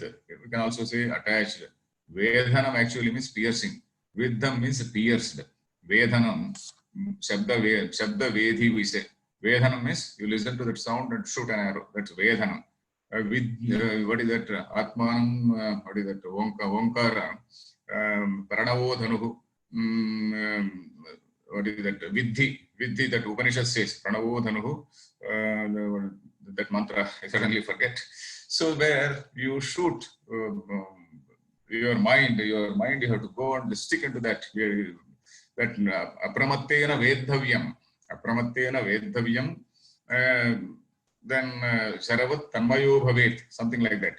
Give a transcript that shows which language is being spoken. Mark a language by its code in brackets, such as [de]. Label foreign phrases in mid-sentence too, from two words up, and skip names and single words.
[en] We can also say attached. Vedhanam actually means piercing. Viddham means pierced. [sa] Vedhanam, shabda vedhi [en] we say. Vedhanam means you listen to that sound and shoot an arrow. That's Vedhanam. What is that? Atmanam, what is that? [sa] Onkara, Pranavo dhanuhu. [en] What is that? Vidhi, that Upanishad says, [sa] Pranavo dhanuhu, [en] that mantra, I suddenly forget. So where you shoot your mind, you have to go and stick into that. [sa] That apramattena vedhavyam, then Sharavat Tanmayo Bhavet, [en] something like that.